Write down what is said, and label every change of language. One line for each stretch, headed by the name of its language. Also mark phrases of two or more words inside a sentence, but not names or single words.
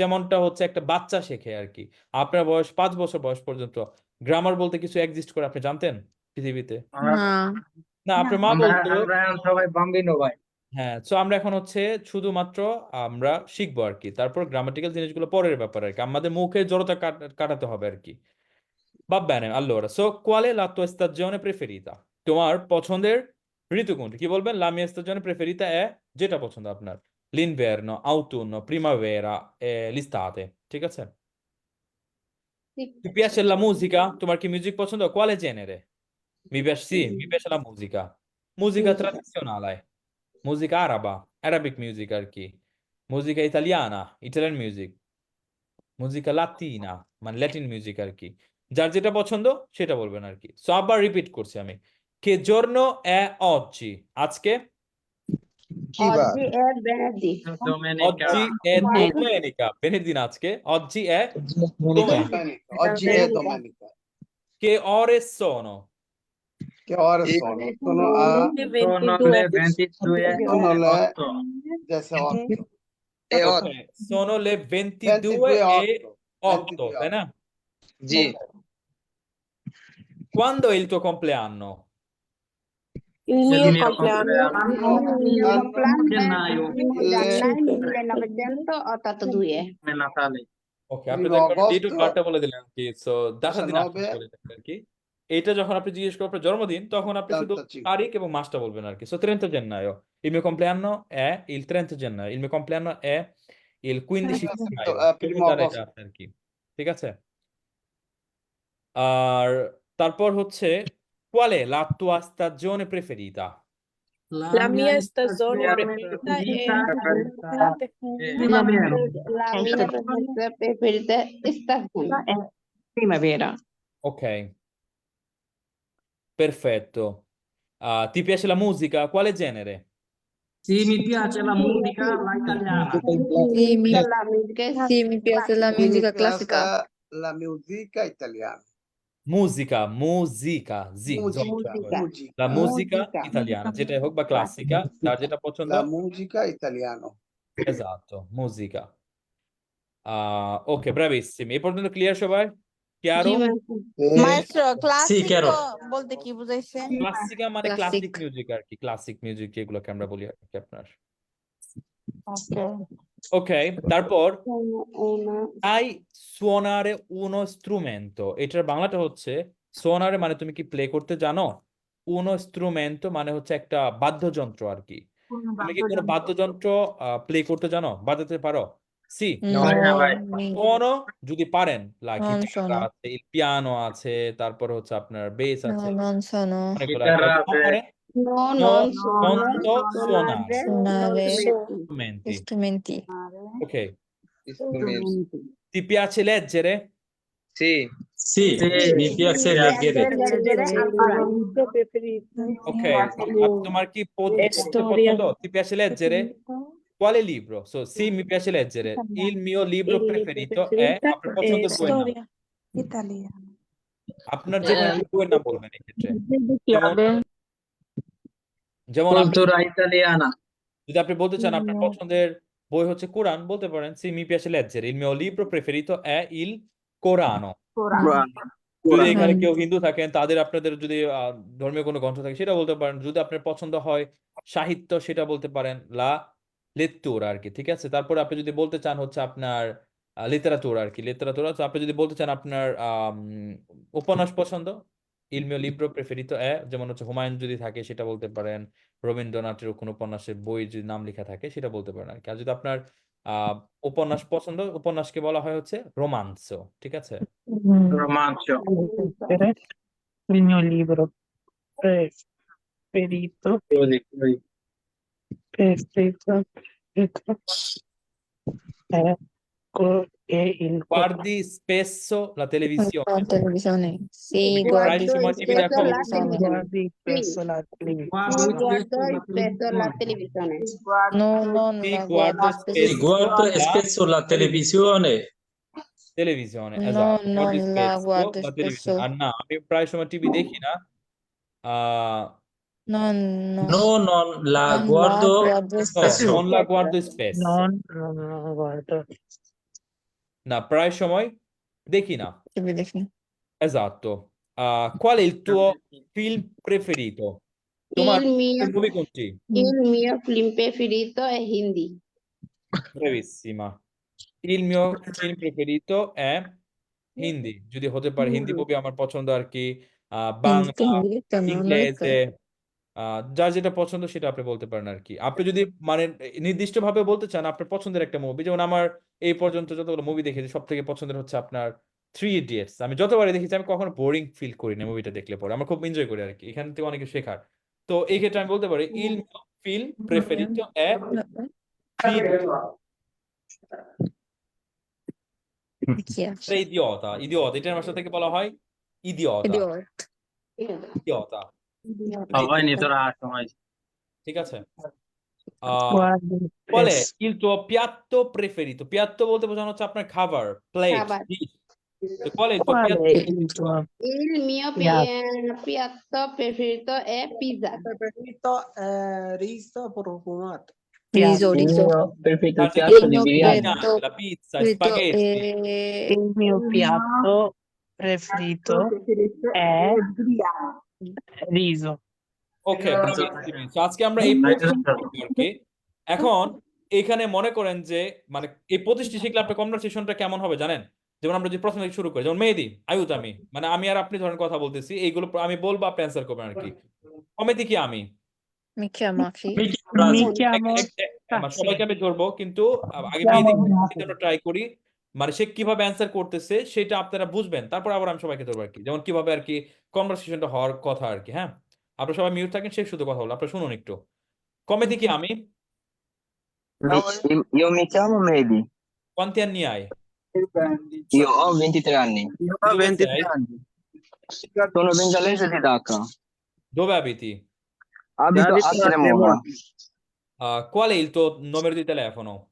Bangla: যেমনটা হচ্ছে একটা বাচ্চা শেখে আর কি, আপনার বয়স 5 বছর বয়স পর্যন্ত গ্রামার বলতে কিছু এক্সিস্ট করে আপনি জানতেন পৃথিবীতে? না। না, আপনার মা আমরা বলতো। আমরা এখন সবাই বাম্বিনো ভাই। হ্যাঁ, তো আমরা এখন হচ্ছে শুধুমাত্র আমরা শিখবো আর কি। তারপর গ্রামাটিক্যাল জিনিসগুলো পরের ব্যাপার আর কি, আমাদের মুখে জড়তা কাটাতে হবে আর কি।
Italian: Va bene, allora, qual è la tua stagione preferita?
Bangla: তোমার পছন্দের ঋতু কোনটি? কি বলবেন?
Italian: La mia stagione preferita è,
Bangla: যেটা পছন্দ আপনার,
Italian: l'inverno, autunno, primavera, l'estate,
Bangla: ঠিক আছে?
Italian: Ti piace la musica?
Bangla: তোমার কি মিউজিক পছন্দ?
Italian: Quale genere? Mi piace, sì, mi piace la musica. Musica tradizionale, musica araba,
English: Arabic music
Bangla: আর কি,
Italian: musica italiana, Italian music, musica latina,
Bangla: মানে ল্যাটিন মিউজিক আর কি। যার যেটা পছন্দ সেটা বলবেন আর কি। সো আবার রিপিট করছি আমি,
Italian: che giorno è oggi?
Bangla: আজকে? কি বার?
Italian: Oggi è venerdì. Domenica. Oggi è domenica, venerdì না আজকে, oggi è Domenica. domenica. Oggi è domenica. Che ore sono? Che ore sono? Sono Sono le 22 sono le 8. 18. E Ok, sono le 22 e 8,
Bangla: তাই না? জি,
Italian: Quando è il tuo compleanno? Il Il mio mio compleanno. Il mio compleanno compleanno è gennaio, il 1 gennaio 1982. è Natale.
Bangla: ওকে, আপনি তো
Italian: Primo
Bangla: একবার ডেট ও
Italian: agosto,
Bangla: বারটা বলে দিলেন আর কি। সো ডাটার দিন আপনি 19, বলে দিলেন আর কি। এইটা যখন আপনি জিজ্ঞেস করবেন আপনার জন্মদিন, তখন আপনি শুধু 85. তারিখ এবং মাসটা বলবেন আর কি।
Italian: সো 30 gennaio, il mio compleanno è il 30 gennaio, il mio compleanno è il 15 febbraio, primo
Bangla: তার এটা
Italian: agosto.
Bangla: আছে আর কি। ঠিক আছে? আর তারপর হচ্ছে,
Italian: qual è la tua stagione preferita? La mia stagione preferita è Preferita è primavera. La mia preferita è stagione. primavera. Ok, perfetto. Ti piace la musica? Quale genere? Sì, mi piace la musica, la italiana. Sì, mi, La musica è sì, mi piace la Sì, mi musica piace classica. la musica italiana. musica, Musica. la musica italiana,
Bangla: যেটাই হোক বা ক্লাসিকা, যার যেটা পছন্দ।
Italian: La musica italiana. esatto, musica. Ok, bravissimi,
Bangla: এই পর্যন্ত ক্লিয়ার সবাই?
Italian: Chiaro? Maestro, Sì, chiaro.
Bangla: classico বলতে কি বুঝাইছে? ক্লাসিকা মানে
English: Classic.
Bangla: ক্লাসিক মিউজিক আর কি, ক্লাসিক মিউজিক যেগুলোকে আমরা বলি আর কি আপনার।
English: Okay.
Bangla: ওকে, তারপর
Italian: una sai suonare uno strumento,
Bangla: এটার বাংলাটা হচ্ছে, suonare মানে তুমি কি প্লে করতে জানো,
Italian: uno strumento
Bangla: মানে হচ্ছে একটা বাদ্যযন্ত্র আর কি। তুমি কি কোনো বাদ্যযন্ত্র প্লে করতে জানো, বাজাতে পারো?
Italian: সি, No,
Bangla: suono যদি পারেন, লাইক
Italian: Non
Bangla: গিটার
Italian: sono.
Bangla: আছে,
Italian: il piano
Bangla: আছে, তারপর হচ্ছে আপনার বেস
Italian: No,
Bangla: আছে,
Italian: non sono.
Bangla: অনেকগুলো
Italian: Chitarra
Bangla: আছে। আছে। পারেন?
Italian: no, Non non so suonare Suonare strumenti. strumenti. Ok, strumenti. ti piace leggere? Sì, Sì, mi piace leggere. leggere
Bangla: Ok, তোমার কি পড়তে
Italian: Storia. পছন্দ? Ti piace leggere? Quale libro? So, sì, mi piace leggere. Il mio libro preferito è,
Bangla: আপনার পছন্দের বইয়ের নাম।
Italian: Italiano.
Bangla: আপনার যে কোনো একটা বইয়ের নাম বলবেন এই ক্ষেত্রে। যেমন আপনি
Italian: Cultura italiana.
Bangla: যদি আপনি বলতে চান আপনার পছন্দের বই হচ্ছে কোরআন, বলতে পারেন
Italian: sì, mi piace leggere. Il mio libro preferito è il Corano.
Bangla: যদি এখানে কেউ হিন্দু থাকেন, তাদের আপনাদের যদি ধর্মীয় কোনো গ্রন্থ থাকে সেটা বলতে পারেন। যদি আপনার পছন্দ হয় সাহিত্য, সেটা বলতে পারেন
Italian: la lettura
Bangla: আর কি, ঠিক আছে। তারপরে আপনি যদি বলতে চান হচ্ছে আপনার লিটারাতুরা আর কি, লিটারাতুরা। তো আপনি যদি বলতে চান আপনার উপন্যাস পছন্দ,
Italian: il mio libro preferito è,
Bangla: যেমন হচ্ছে হুমায়ুন যদি থাকে সেটা বলতে পারেন, রবীন্দ্রনাথের কোনো উপন্যাসের বই যদি নাম লেখা থাকে সেটা বলতে পারেন আর কি। আর যদি আপনার আহ উপন্যাস পছন্দ, উপন্যাসকে বলা হয় হচ্ছে রোমান্সো, ঠিক আছে।
Italian: Romanzo. Il mio libro preferito preferito è il Guardi spesso la televisione, La televisione. Sì, quindi guardi
Bangla: প্রায় সময় টিভি
Italian: Spesso
Bangla: দেখো।
Italian: la televisione. guardi Sì, spesso la sì, televisione. guardo spesso la televisione. No, non Sì, la guardo guardo Sì, spesso guardo la spesso la televisione. televisione, No, esatto, guardi non la spesso guardo la spesso.
Bangla: televisione। আর না, আমি প্রায় সময় টিভি দেখি না। আহ
Italian: No, no, No, non la non la guardo guardo no, spesso. non la guardo spesso, Non guardo.
Bangla: না প্রায় সময় দেখি না,
Italian: Che vi defi? esatto। qual è il tuo film preferito?
Bangla: তোমার
Italian: Il mio,
Bangla: মুভি কোনটি?
Italian: il mio film preferito è Hindi. Bravissima। Il mio film preferito è
Bangla: হিন্দি, যদি হতে পারে হিন্দি মুভি আমার পছন্দ আর কি। বাংলা,
Italian: Hindi detto no, non detto.
Bangla: ইংরেজি, যার যেটা পছন্দ সেটা আপনি বলতে পারেন আর কি। আপনি যদি মানে নির্দিষ্ট ভাবে বলতে চান আপনার পছন্দের একটা মুভি, যেমন আমার এই পর্যন্ত যতগুলো মুভি দেখেছি সব থেকে পছন্দের হচ্ছে আপনার থ্রি ইডিয়টস। আমি যতবারই দেখেছি আমি কখনো
English: boring feel
Bangla: করি না মুভিটা দেখলে পরে, আমার খুব এনজয় করি আর কি, এখান থেকে অনেক কিছু শেখার। তো এই ক্ষেত্রে আমি বলতে পারি
Italian: il mio film preferito è
Bangla: থ্রি
Italian: Chi è?
Bangla: ইডিয়টা। ইডিয়ট এটার ভাষা থেকে বলা হয় ইডিয়টা,
English: Idiot.
Bangla: ইডিয়টা,
Italian: Vai initorato, vai.
Bangla: ঠিক আছে। আহ
Italian: Guardi qual è spesso. il tuo piatto preferito?
Bangla: পিয়াত্তো বলতে বোঝানো হচ্ছে আপনার খাবার, প্লেট,
Italian: Sabato.
Bangla: ডিশ। তো
Italian: qual è il tuo Qual piatto è il preferito? tuo Il mio piatto preferito è pizza. preferito è riso profumato. Riso, Il riso. mio preferito Ah, piatto Il di mio biryani. piatto la pizza, preferito spaghetti. è Il mio piatto preferito è riso.
Bangla: ওকে, bravissimi। আজকে আমরা এই পঁচিশটি শিখবো আর কি। এখন এখানে মনে করেন যে মানে এই 25টি শিখলে আপনার কনভারসেশনটা কেমন হবে জানেন? যেমন আমরা যদি প্রথম থেকে শুরু করি, যেমন মেহেদি, আয়ুত, আমি, মানে আমি আর আপনি ধরেন কথা বলতেছি, এইগুলো আমি বলবো আপনি অ্যান্সার করবেন আর কি। অমিতি কি আমি
Italian: mi chiamo Afi. Mi chiamo Rasi. Mi chiamo
Bangla: মানে
Italian: Taxi.
Bangla: সবাইকে আমি ধরবো, কিন্তু আগে
Italian: chiamo
Bangla: মেহেদি
Italian: Taxi.
Bangla: ট্রাই করি, মানে সে কিভাবে অ্যান্সার করতেছে সেটা আপনারা বুঝবেন, তারপর আবার আমি সবাইকে ধরবো আর কি, যেমন কিভাবে আর কি কনভারসেশনটা হওয়ার কথা আর কি। হ্যাঁ, আপনারা সবাই মিউট থাকেন, সে শুধু কথা বলো, আপনারা শুনুন একটু। কমেদি কি আমি?
Italian: Io mi chiamo Mehdi, Quanti anni hai? io ho 23 anni, Io Di ho dove 23 sei? anni. sono bengalese di Dhaka, Dove abiti? abito a Cremona. Qual è il tuo numero di telefono?